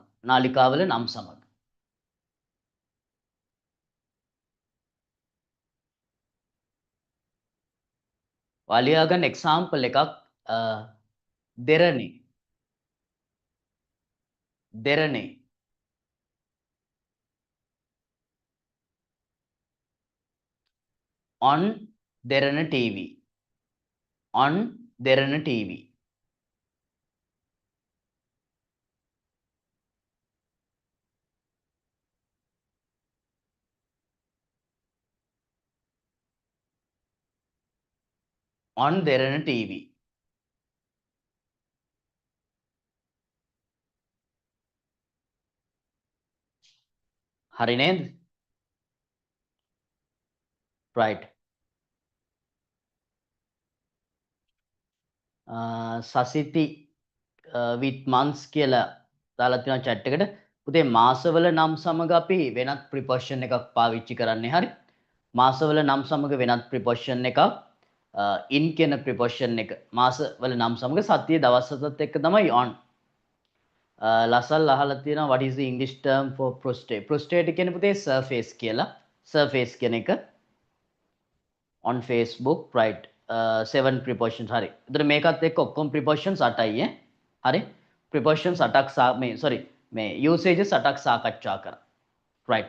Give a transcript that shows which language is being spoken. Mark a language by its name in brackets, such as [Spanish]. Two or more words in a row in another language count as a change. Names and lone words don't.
[Sinhala] නාලිකාවල නම් සමග. ඔයාලා ගන්න එක්සැම්පල් එකක් දෙරණේ. දෙරණේ. [English] on Derana TV. On Derana TV. On Derana TV. [Sinhala] හරි නේද? right. සසිති [English] with months [Sinhala] කියලා දාලා තියෙනවා chat එකට. පුතේ මාසවල නම් සමග අපි වෙනත් ප්‍රිපොසිෂන් එකක් පාවිච්චි කරන්නේ. හරි. මාසවල නම් සමග වෙනත් ප්‍රිපොසිෂන් එකක් in කියන ප්‍රිපොසිෂන් එක මාසවල නම් සමග සතිය දවස් හතත් එක්ක තමයි on. ලසල් අහලා තියෙනවා [English] what is the English term for prostate? [Sinhala] Prostate කියන්නේ පුතේ surface කියලා. surface කියන එක [English] on Facebook right 7 prepositions [Sinhala] හරි. එතන මේකත් එක්ක ඔක්කොම prepositions 8යි ඈ. හරි. prepositions 8ක් මේ sorry මේ usages 8ක් සාකච්ඡා කරා. right.